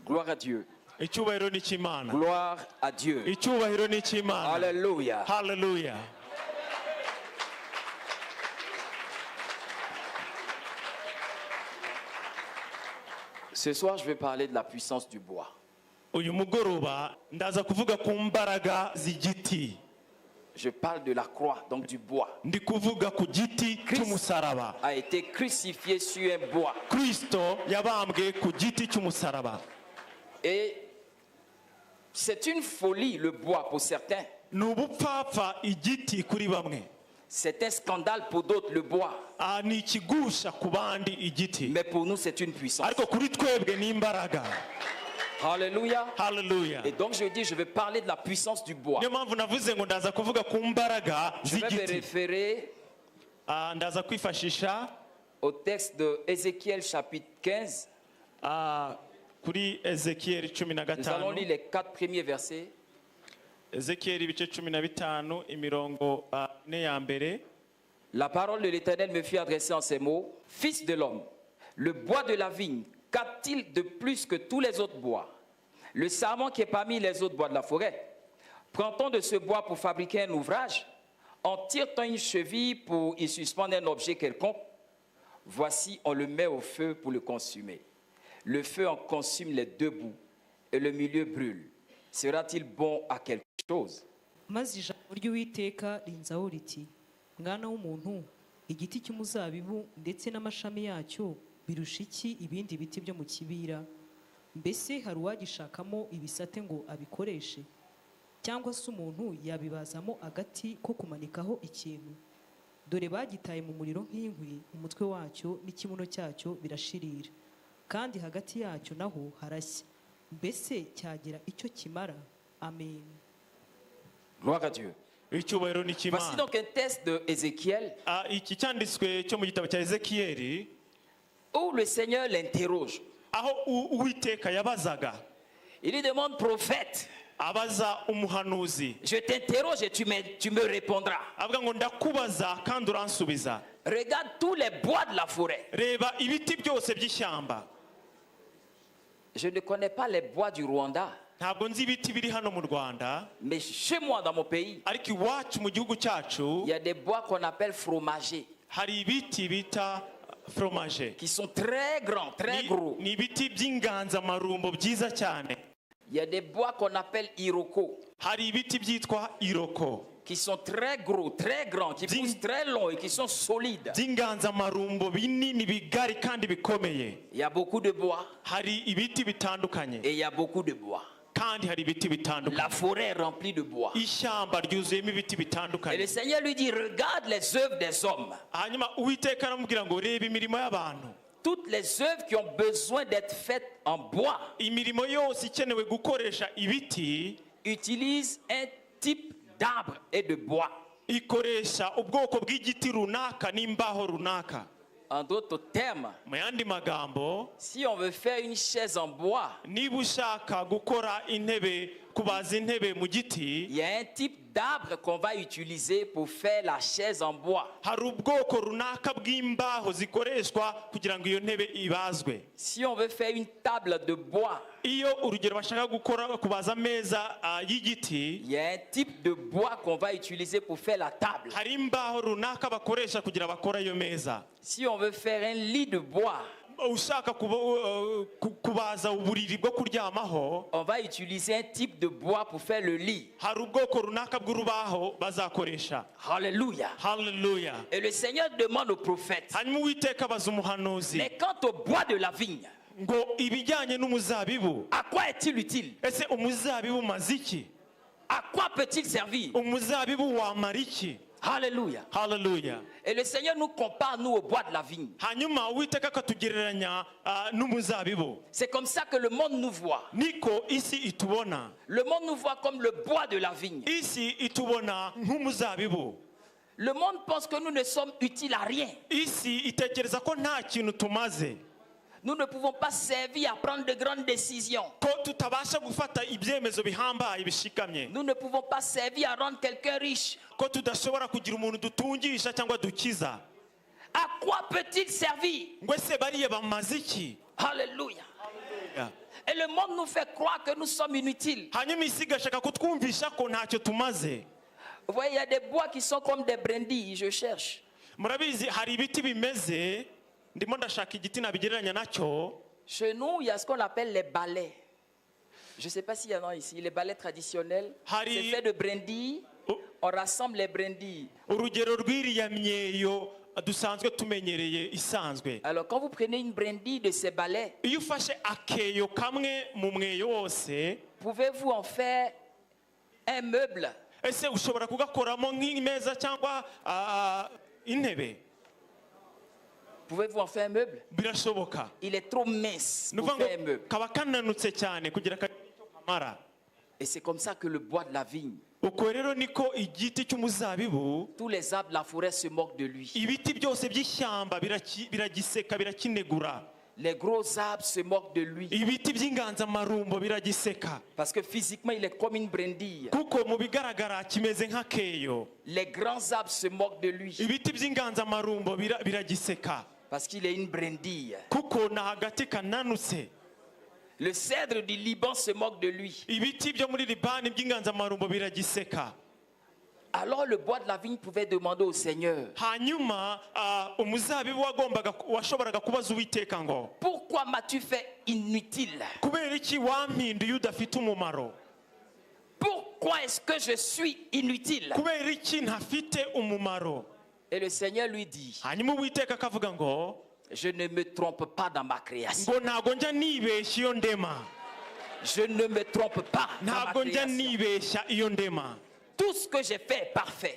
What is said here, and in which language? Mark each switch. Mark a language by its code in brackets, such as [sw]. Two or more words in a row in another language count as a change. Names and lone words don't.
[fr] Gloire à Dieu. [rw] Icyubahiro ni cy'Imana. [fr] Gloire à Dieu. [rw] Icyubahiro ni cy'Imana. [fr] Alléluia. [rw] Hallelujah. [fr] Ce soir, je vais parler de la puissance du bois. [rw] Uyu mugoroba ndaza kuvuga ku mbaraga z'igiti. [fr] Je parle de la croix, donc du bois. [rw] Ndi kuvuga ku giti cy'umusaraba. [fr] A été crucifié sur un bois. [rw] Kristo yabambwe ku giti cy'umusaraba. [fr] Et c'est une folie le bois pour certains. [rw] Ni ubupfapfa igiti kuri bamwe. [fr] C'est un scandale pour d'autres le bois. [rw] Ni ikigusha ku bandi igiti. [fr] Mais pour nous c'est une puissance. [rw] Ariko kuri twebwe ni imbaraga. [fr] Alléluia. [rw] Hallelujah. [fr] Et donc je dis, je vais parler de la puissance du bois. [rw] Niyo mpamvu navuze ngo ndaza kuvuga ku mbaraga [fr] Je vais me [rw] z'igiti. [fr] référer [rw] Ndaza kwifashisha [fr] au texte de Ézéchiel chapitre 15. [rw] kuri Ezekiel 15. [fr] Nous allons lire les 4 premiers versets. [rw] Ezekiel ibice 15 imirongo ne ya mbere. [fr] La parole de l'Éternel me fit adresser en ces mots: Fils de l'homme, le bois de la vigne, qu'a-t-il de plus que tous les autres bois? Le sarment qui est parmi les autres bois de la forêt. Prend-on de ce bois pour fabriquer un ouvrage? En tire-t-on une cheville pour y suspendre un objet quelconque? Voici, on le met au feu pour le consumer. Le feu en consume les deux bouts et le milieu brûle. Sera-t-il bon à quelque chose? [rw] Maze ijambo ry'Uwiteka rinzaho riti: Mwana w'umuntu, igiti cy'umuzabibu ndetse n'amashami yacyo birusha iki ibindi biti byo mu kibira? Mbese hari uwagishakamo ibisate ngo abikoreshe? Cyangwa se umuntu yabibazamo agati ko kumanikaho ikintu? Dore bagitaye mu muriro nk'inkwi, umutwe wacyo n'ikibuno cyacyo birashirira, kandi hagati yacyo naho harashya. Mbese cyagira icyo kimara? Amen. [fr] Gloire à Dieu. [rw] Icyubahiro ni cy'Imana. [fr] Voici donc un texte de Ézéchiel [rw] Iki cyanditswe cyo mu gitabo cya Ezekiel [fr] où le Seigneur l'interroge. [rw] aho Uwiteka yabazaga. [fr] Il lui demande: prophète, [rw] Abaza umuhanuzi. [fr] je t'interroge et tu me répondras. [rw] Avuga ngo ndakubaza kandi uransubiza. [fr] Regarde tous les bois de la forêt. [rw] Reba ibiti byose by'ishyamba. [fr] Je ne connais pas les bois du Rwanda, [rw] Ntabwo nzi ibiti biri hano mu Rwanda, [fr] mais chez moi dans mon pays, [rw] ariko iwacu mu gihugu cyacu [fr] il y a des bois qu'on appelle fromagers, [rw] hari ibiti bita fromage. [fr] qui sont très grands, très gros. [rw] Ni ibiti by'inganzamarumbo byiza cyane. [fr] Il y a des bois qu'on appelle iroko, [rw] Hari ibiti byitwa iroko [fr] qui sont très gros, très grands, qui poussent très long et qui sont solides. [rw] by'inganzamarumbo binini bigari kandi bikomeye. [fr] Il y a beaucoup de bois [rw] Hari ibiti bitandukanye [fr] et il y a beaucoup de bois. [rw] kandi hari ibiti bitandukanye. [fr] La forêt est remplie de bois. [rw] Ishyamba ryuzuyemo ibiti [fr] Et le [rw] bitandukanye. [fr] Seigneur lui dit: regarde les œuvres des hommes. [rw] Hanyuma Uwiteka aramubwira ngo reba imirimo y'abantu. [fr] Toutes les œuvres qui ont besoin d'être faites en bois [rw] Imirimo yose ikenewe gukoresha ibiti [fr] utilisent un type d'arbre et de bois. [rw] ikoresha ubwoko bw'igiti runaka n'imbaho runaka. [fr] En d'autres termes, [rw] Mu yandi magambo, [fr] si on veut faire une chaise en bois, [rw] niba ushaka gukora intebe, kubaza intebe mu giti, [fr] il y a un type d'arbre qu'on va utiliser pour faire la chaise en bois. [rw] hari ubwoko runaka bw'imbaho zikoreshwa kugira ngo iyo ntebe ibazwe. [fr] Si on veut faire une table de bois, [rw] Iyo urugero bashaka gukora kubaza ameza y'igiti, [fr] il y a un type de bois qu'on va utiliser pour faire la table. [rw] hari imbaho runaka bakoresha kugira bakora iyo meza. [fr] Si on veut faire un lit de bois, [rw] Ushaka kubaza uburiri bwo kuryamaho, [fr] on va utiliser un type de bois pour faire le lit. [rw] hari ubwoko runaka bw'urubaho bazakoresha. [fr] Alléluia. [rw] Hallelujah. [fr] Et le Seigneur demande au prophète: [rw] Hanyuma Uwiteka abaza umuhanuzi [fr] mais quant au bois de la vigne, [rw] ngo ibijyanye n'umuzabibu, [fr] à quoi est-il utile? [rw] ese umuzabibu umaze iki? [fr] À quoi peut-il servir? [rw] Umuzabibu wamara iki? [fr] Alléluia. [rw] Hallelujah. [fr] Et le Seigneur nous compare, nous, au bois de la vigne. [rw] Hanyuma Uwiteka akatugereranya n'umuzabibu. [fr] C'est comme ça que le monde nous voit. [rw] Niko isi itubona. [fr] Le monde nous voit comme le bois de la vigne. [rw] Isi itubona nk'umuzabibu. [fr] Le monde pense que nous ne sommes utiles à rien. [rw] Isi itekereza ko nta kintu tumaze. [fr] Nous ne pouvons pas servir à prendre de grandes décisions. [rw] Ko tutabasha gufata ibyemezo bihambaye bishikamye. [fr] Nous ne pouvons pas servir à rendre quelqu'un riche. [rw] Ko tudashobora kugira umuntu dutungisha cyangwa dukiza. [fr] À quoi peut-il servir? [rw] Ngo ese bariye bamaze iki? [fr] Alléluia. Et le monde nous fait croire que nous sommes inutiles. [rw] hanyuma isi igashaka kutwumvisha ko ntacyo tumaze. [fr] Vous voyez, il y a des bois qui sont comme des brindilles. Je cherche. [rw] Murabizi hari ibiti bimeze, ndimo ndashaka igiti nabigereranya nacyo. [fr] Chez nous, il y a ce qu'on appelle les balais. Je ne sais pas s'il y en a ici. Les balais traditionnels. C'est fait de brindilles. On rassemble les brindilles. [rw] Urugero rw'iriya myeyo dusanzwe tumenyereye isanzwe. [fr] Alors, quand vous prenez une brindille de ces balais, [rw] Iyo ufashe akeyo kamwe mu mweyo wose, [fr] pouvez-vous en faire un meuble? [rw] ese ushobora kugakoramo nk'imeza cyangwa intebe? [fr] Pouvez-vous en faire un meuble? [rw] Birashoboka. [fr] Il est trop mince [rw] Ni [fr] pour [rw] ukuvuga [fr] faire un [rw] ngo [fr] meuble. [rw] kaba kananutse cyane kugira icyo kamara. [fr] Et c'est comme ça que le bois de la vigne, [rw] Uko rero niko igiti cy'umuzabibu, [fr] tous les arbres de la forêt se moquent de lui. [rw] ibiti byose by'ishyamba biragiseka birakinegura. [fr] Les gros arbres se moquent de lui. [rw] Ibiti by'inganzamarumbo biragiseka. [fr] Parce que physiquement, il est comme une brindille. [rw] Kuko mu bigaragara kimeze nk'akeyo. [fr] Les grands arbres se moquent de lui. [rw] Ibiti by'inganzamarumbo biragiseka. [fr] Parce qu'il est une brindille. [rw] Kuko na hagati kananutse. [fr] Le cèdre du Liban se moque de lui. [rw] Ibiti byo muri Libani by'inganzamarumbo biragiseka. [fr] Alors le bois de la vigne pouvait demander au Seigneur, [rw] Hanyuma umuzabibu washoboraga kubaza Uwiteka ngo, [fr] pourquoi m'as-tu fait inutile? [rw] kubera iki wampinduye udafite umumaro? [fr] Pourquoi est-ce que je suis inutile? [rw] Kubera iki ntafite umumaro? [fr] Et le Seigneur lui dit, [rw] Hanyuma Uwiteka akavuga ngo, [fr] je ne me trompe pas dans ma création. [rw] ngo ntago njya nibeshya iyo ndema. [fr] Je ne me trompe pas dans ma [rw] Ntabwo njya [fr] création. [rw] nibeshya iyo ndema. [fr] Tout ce que j'ai fait est parfait.